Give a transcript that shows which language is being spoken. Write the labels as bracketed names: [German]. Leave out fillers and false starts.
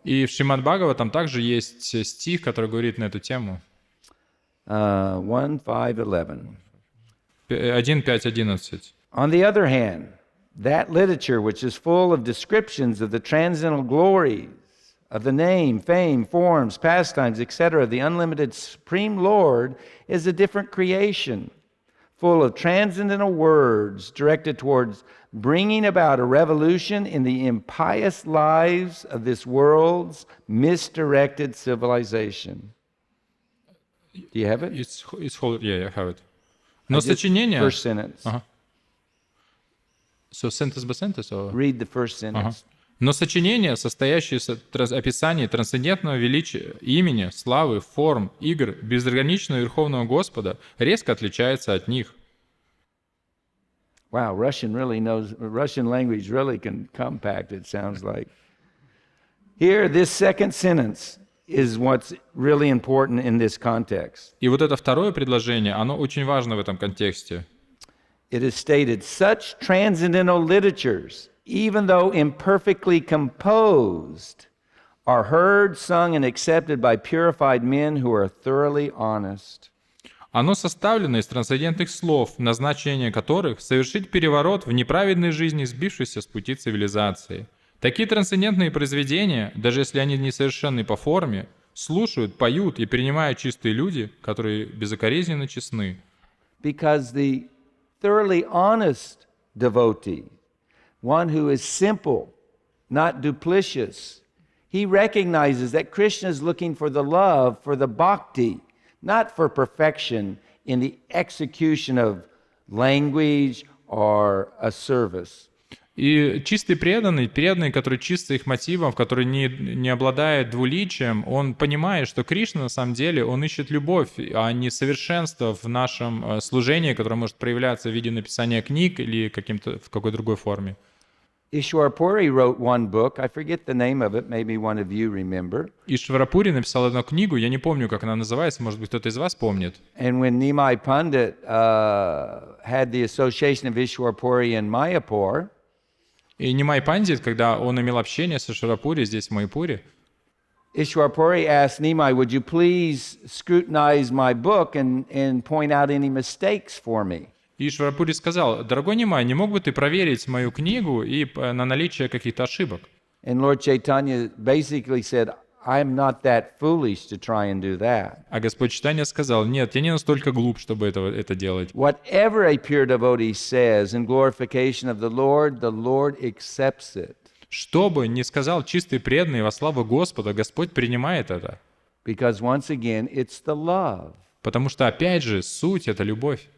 [Russian] И в Шримад Бхагаватам также есть стих, который говорит на эту тему. 1:5:11. 1:5:11. [English] On the other hand, that literature which is full of descriptions of the transcendental glories of the name, fame, forms, pastimes, etc., of the unlimited Supreme Lord is a different creation, full of transcendental words directed towards bringing about a revolution in the impious lives of this world's misdirected civilization. Do you have it? It's whole, yeah, I have it. [Russian] Но сочинение... [English] First sentence. So sentence by sentence? Or... Read the first sentence. [Russian] Но сочинение, состоящее из описания трансцендентного величия, имени, славы, форм, игр, безграничного Верховного Господа, резко отличается от них. [English] Wow, Russian language really can compact, it sounds like. Here, this second sentence is what's really important in this context. [Russian] И вот это второе предложение, оно очень важно в этом контексте. [English] It is stated, such transcendental literatures, even though imperfectly composed, are heard, sung, and accepted by purified men who are thoroughly honest. [Russian] Оно составлено из трансцендентных слов, назначение которых — совершить переворот в неправедной жизни, сбившейся с пути цивилизации. Такие трансцендентные произведения, даже если они несовершенны по форме, слушают, поют и принимают чистые люди, которые безукоризненно честны. [English] Because the thoroughly honest devotee, one who is simple, not duplicitous, he recognizes that Krishna is looking for the love, for the bhakti, not for perfection in the execution of language or a service. [Russian] И чистый преданный, который чист их мотивом, который не обладает двуличием, он понимает, что Кришна на самом деле, он ищет любовь, а не совершенство в нашем служении, которое может проявляться в виде написания книг или в какой-то другой форме. [English] Ishwarpuri wrote one book. I forget the name of it. Maybe one of you remember. [Russian] Ишварапури написал одну книгу, я не помню, как она называется, может быть, кто-то из вас помнит. [English] And when Nimai Pandit had the association of Ishwarpuri in Mayapur, [Russian] И Нимай Пандит, когда он имел общение с Ишварапури здесь, в Майяпуре, [English] Ishwarpuri asked Nimai, would you please scrutinize my book and point out any mistakes for me? [Russian] и Ишварапури сказал: «Дорогой Нимай, не мог бы ты проверить мою книгу и на наличие каких-то ошибок?» [English] And Lord Chaitanya basically said, I'm not that foolish to try and do that. [Russian] А Господь Чайтанья сказал: «Нет, я не настолько глуп, чтобы это делать. [English] Whatever a pure devotee says in glorification of the Lord accepts it. [Russian] Что бы ни сказал чистый преданный во славу Господа, Господь принимает это. [English] Because once again, it's the love [Russian] Потому что, опять же, суть — это любовь.